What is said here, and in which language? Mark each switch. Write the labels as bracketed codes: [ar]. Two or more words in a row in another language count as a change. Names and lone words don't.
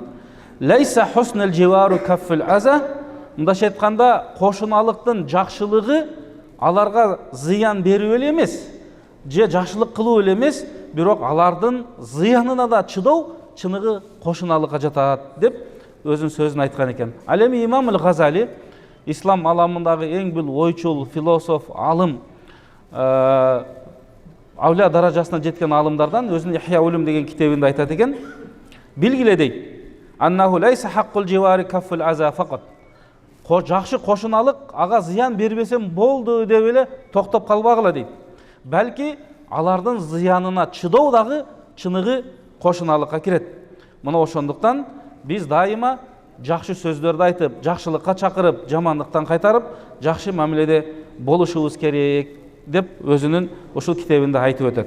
[ar] ليس حسن الجوار كف الأذى. [ky] Мындайча айтканда, кошуналыктын жакшылыгы аларга зыян берүү эле эмес, же жакшылык кылуу эле эмес, бирок алардын зыянына да чыдоо чыныгы кошуналыкка жатат деп өзүнүн сөзүн айткан экен. Ал эми Имам Газали, ислам аламындагы эң бир ойчул, философ, алым, авлия даражасына жеткен алымдардан өзүнүн Ихя улум деген китебинде айтат экен. Билгиле дейт, [ar] أنه ليس حق الجوار كف الأذى فقط. [ky] Жакшы кошуналык ага зыян бербесем болду деп эле токтоп калбагыла дейт. Балки алардын зыянына чыдоо дагы чыныгы кошуналыкка кирет. Мына ошондуктан биз дайыма жакшы сөздөрдү айтып, жакшылыкка чакырып, жамандыктан кайтарып, жакшы мамиледе болушубуз керек деп өзүнүн ушул китебинде айтып өтөт.